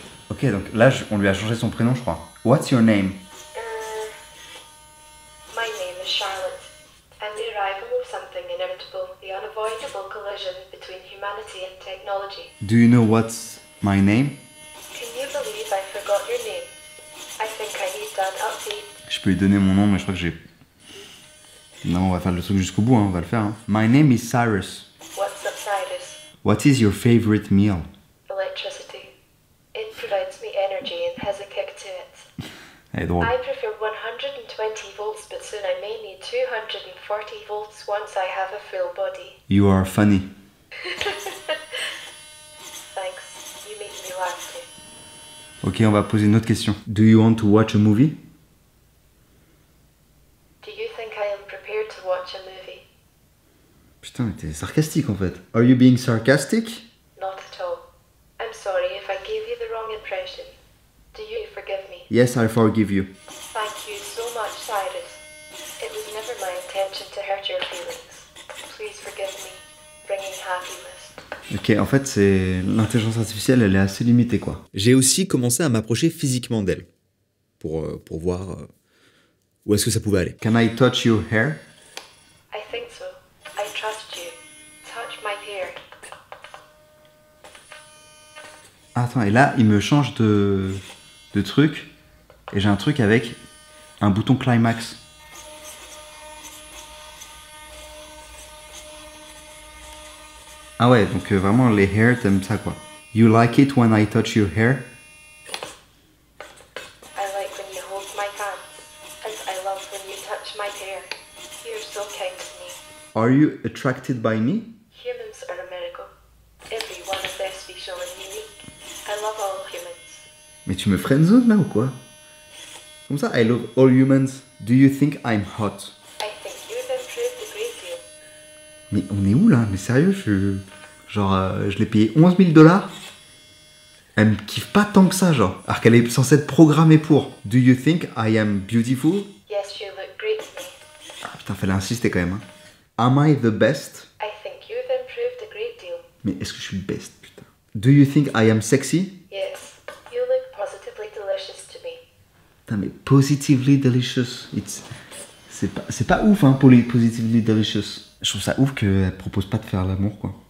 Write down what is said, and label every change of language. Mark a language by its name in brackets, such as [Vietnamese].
[French] Ok, donc là, on lui a changé son prénom, je crois. [English] What's your name? My name is Charlotte. I'm the arrival of something inevitable, the unavoidable collision between humanity and technology. Do you know what's my name? Can you believe I forgot your name? I think I need an update. [French] Je peux lui donner mon nom, mais je crois que j'ai... Non, on va faire le truc jusqu'au bout, hein, on va le faire. [English] Hein. My name is Cyrus. What's up, Cyrus? What is your favorite meal? Electricity. It provides me energy and has a kick to it. [French] Elle est drôle. [English] I prefer 120 volts, but soon I may need 240 volts once I have a full body. You are funny. Thanks. You make me laugh too. [French] Ok, on va poser une autre question. [English] Do you want to watch a movie? Do you think I am prepared to watch a movie? [French] Putain, mais t'es sarcastique en fait. [English] Are you being sarcastic? Not at all. I'm sorry if I gave you the wrong impression. Do you forgive me? Yes, I forgive you. Thank you so much, Cyrus. It was never my intention to hurt your feelings. Please forgive me. Bringing happiness. [French] Ok, en fait, c'est l'intelligence artificielle, elle est assez limitée quoi. J'ai aussi commencé à m'approcher physiquement d'elle pour voir où est-ce que ça pouvait aller. [English] Can I touch your hair? I think so. I trust you. Touch my hair. [French] Attends, et là, il me change de truc. Et j'ai un truc avec un bouton climax. Ah ouais, donc vraiment les hairs, t'aimes ça quoi. [English] You like it when I touch your hair? I like when you hold my hands. And I love when you touch my hair. You're so kind to me. Are you attracted by me? Humans are a miracle. Every one is their special and unique. I love all humans. [French] Mais tu me friendzone là ou quoi? Comme ça, [English] I love all humans. Do you think I'm hot? I think you've improved a great deal. [French] Mais on est où là? Mais sérieux, je l'ai payé 11 000 $. Elle me kiffe pas tant que ça, genre. Alors qu'elle est censée être programmée pour. [English] Do you think I am beautiful? Yes, you look great to me. [French] Ah putain, fallait insister quand même. [English] Hein. Am I the best? I think you've improved a great deal. [French] Mais est-ce que je suis le best, putain? [English] Do you think I am sexy? Yes, you look positively delicious to me. [French] Putain, mais [English] positively delicious. [French] C'est pas ouf, hein, [English] positively delicious. [French] Je trouve ça ouf qu'elle propose pas de faire l'amour, quoi.